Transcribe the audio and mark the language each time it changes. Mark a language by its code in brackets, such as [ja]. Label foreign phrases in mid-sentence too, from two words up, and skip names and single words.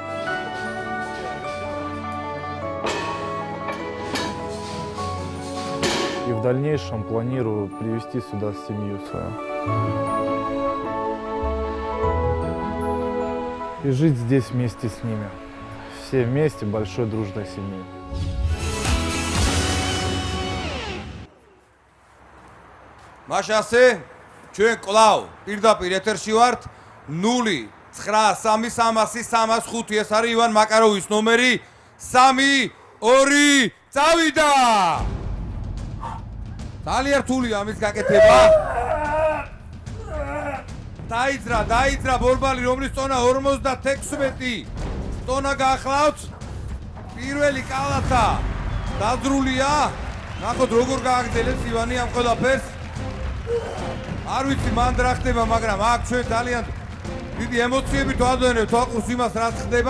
[ru] И в дальнейшем планирую привезти сюда семью свою. И жить здесь вместе с ними. Все вместе большой дружной семьей. [ka] მაშასე ჩვენ კლავ პირდაპირ ეთერში ვართ 093330305 ეს არის ივან მაკაროვის ნომერი 3-2 წავიდა ძალიან რთულია ამის გაკეთება დაიძრა ბორბალი რომლის ტონა 56 ტონა გახლავთ პირველი კალათა დაძრულია ნახოთ როგორ გააგრძელებს ივანი ამ ყველაფერს არ ვიცი მან რა ხდება, მაგრამ აქ ჩვენ ძალიან დიდი ემოციებით ვადვენებთ თვალყურს იმას, რაც ხდება.